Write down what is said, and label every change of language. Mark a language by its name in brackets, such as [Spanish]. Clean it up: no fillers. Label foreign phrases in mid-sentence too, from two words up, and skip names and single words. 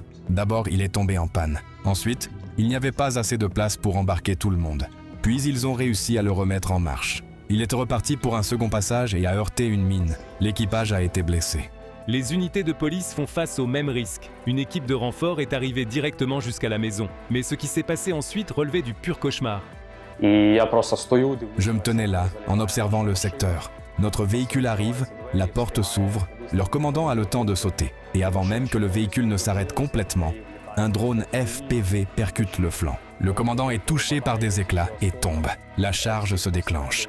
[French] D'abord, il est tombé en panne. Ensuite, il n'y avait pas assez de place pour embarquer tout le monde. Puis ils ont réussi à le remettre en marche. Il est reparti pour un second passage et a heurté une mine. L'équipage a été blessé. Les unités de police font face au même risque. Une équipe de renfort est arrivée directement jusqu'à la maison. Mais ce qui s'est passé ensuite relevait du pur cauchemar. [Ukrainian] І я просто стою, дивлюсь. [French] Je me tenais là, en observant le secteur. Notre véhicule arrive, la porte s'ouvre, leur commandant a le temps de sauter. Et avant même que le véhicule ne s'arrête complètement, un drone FPV percute le flanc. Le commandant est touché par des éclats et tombe. La charge se déclenche.